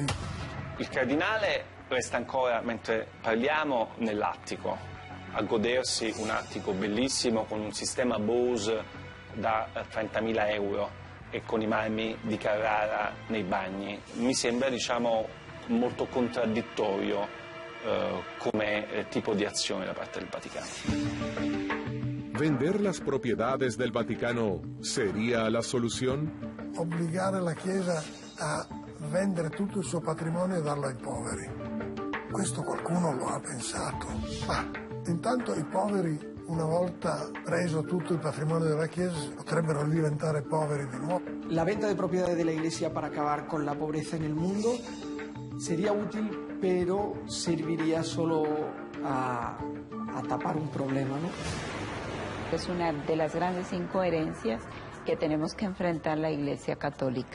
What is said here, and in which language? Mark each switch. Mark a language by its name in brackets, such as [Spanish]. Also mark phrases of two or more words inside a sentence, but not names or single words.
[Italian] Il cardinale resta ancora, mentre parliamo, nell'attico, a godersi un attico bellissimo con un sistema Bose da 30.000 euro e con i marmi di Carrara nei bagni. Mi sembra, diciamo, molto contraddittorio come tipo di azione da parte del Vaticano. [Spanish] ¿Vender las propiedades del Vaticano sería la solución? [Italian] Obbligare la Chiesa a vendere tutto il suo patrimonio e darlo ai poveri. Questo qualcuno lo ha pensato. Ma intanto i poveri, una volta preso tutto il patrimonio della Chiesa, potrebbero diventare poveri di nuovo. [Spanish] La venta de propiedades de la Iglesia para acabar con la pobreza en el mundo sería útil, pero serviría solo a tapar un problema, ¿no? Es una de las grandes incoherencias que tenemos que enfrentar la Iglesia Católica.